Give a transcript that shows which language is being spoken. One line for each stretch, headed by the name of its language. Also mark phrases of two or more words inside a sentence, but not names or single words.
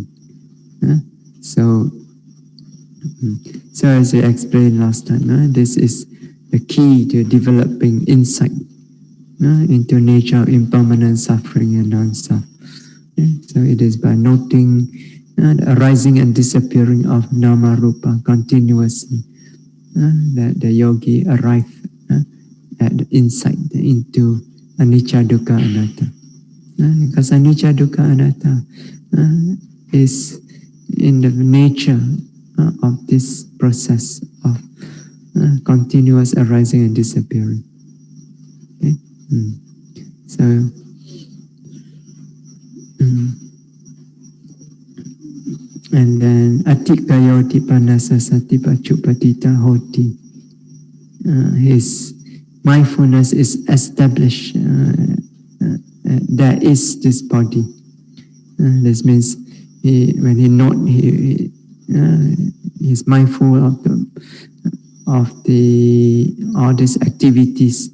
English: So as I explained last time, this is the key to developing insight into nature of impermanent suffering and non-self. So it is by noting the arising and disappearing of
Pali: nama rupa
English: continuously that the yogi arrives at the insight into
Pali: anicca dukkha anatta.
English: Because
Pali: anicca dukkha anatta
English: is in the nature of this process of continuous arising and disappearing. Okay? So and then
Pali: atikayoti panasa satipachupatita hoti.
English: His mindfulness is established. There is this body. This means when he note, he's mindful of all these activities.